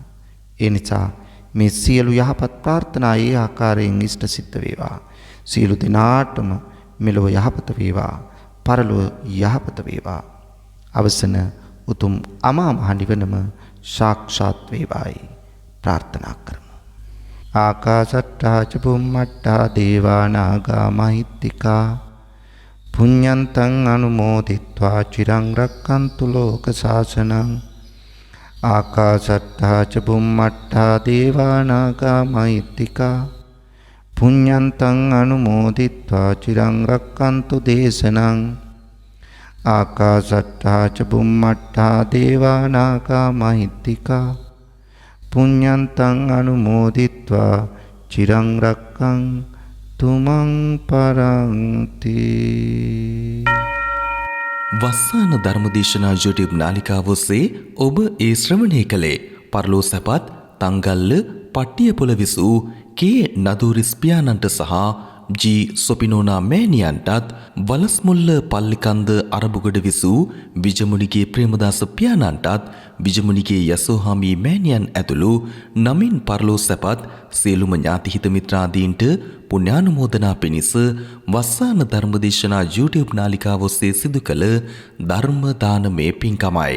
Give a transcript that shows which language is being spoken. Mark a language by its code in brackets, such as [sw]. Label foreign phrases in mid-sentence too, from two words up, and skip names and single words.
[si] ඒ නිසා මේ සියලු යහපත් ප්‍රාර්ථනා ඒ ආකාරයෙන් ඉෂ්ට සිද්ධ වේවා. සියලු දෙනාටම මෙලොව යහපත වේවා, පරලොව යහපත වේවා. අවසන උතුම් අමා මහ නිවනම සාක්ෂාත් වේවායි ප්‍රාර්ථනා කරමු. [pi] ආකාශට්ටා ච බුම්මට්ටා දේවා නාග මහිත්‍තිකා පුඤ්ඤන්තං අනුමෝදිත්වා චිරං රක්ඛන්තු ලෝක ශාසනං. ආකාශට්ටා ච බුම්මට්ටා දේවා නාග මහිත්‍තිකා පුඤ්ඤන්තං අනුමෝදිත්වා චිරං රක්ඛන්තු දේශනං. ආකාශට්ටා ච බුම්මට්ටා දේවා නාග මහිත්‍තිකා පුඤ්ඤන්තං අනුමෝදිත්වා චිරං රක්ඛන්තු මං පරන්ති. [si] වස්සාන ධර්මදේශනා YouTube නාලිකාව ඔස්සේ ඔබ ඒ ශ්‍රවණය කළේ පරලෝ සැපත් තංගල්ල පට්ටියපොළ විසූ කේ නදූරිස් පියාණන්ට සහ ජී සොපිනෝනා මෑණියන්ටත්, වලස්මුල්ල පල්ලිකන්ද අරබුගඩ විසූ විජමුනිගේ ප්‍රේමදාස පියාණන්ටත්, විජමුනිගේ යසෝහාමී මෑණියන් ඇතුළු නමින් පරලෝ සැපත් සියලුම ඥාතිහිත මිත්‍රාදීන්ට පුණ්‍යානුමෝදනා පිණිස වස්සාන ධර්මදේශනා YouTube නාලිකාව ඔස්සේ සිදු කළ ධර්ම දානමය පින්කමයි.